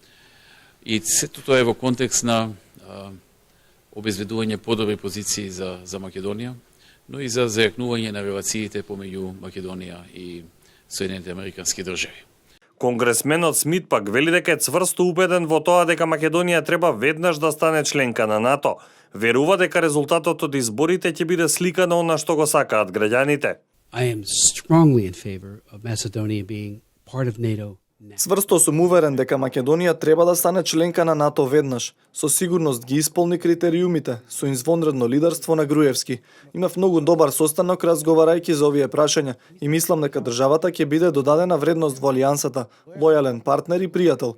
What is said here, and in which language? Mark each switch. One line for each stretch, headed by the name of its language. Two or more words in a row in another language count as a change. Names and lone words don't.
Macedonian: И сето тоа е во контекст на обезбедување подобри позиции за Македонија, но и за зајакнување на релациите помеѓу Македонија и Соединените Американски држави. Конгресменот Смит пак вели дека е цврсто убеден во тоа дека Македонија треба веднаш да стане членка на НАТО. Верува дека резултатот од изборите ќе биде слика на она што го сакаат граѓаните.
English: I am strongly in favor of Macedonia being part of NATO.
Macedonian: Цврсто сум уверен дека Македонија треба да стане членка на НАТО веднаш. Со сигурност ги исполни критериумите, со извонредно лидерство на Груевски. Имав многу добар состанок разговарајќи за овие прашања и мислам дека државата ќе биде додадена вредност во Алијансата, лојален партнер и пријател.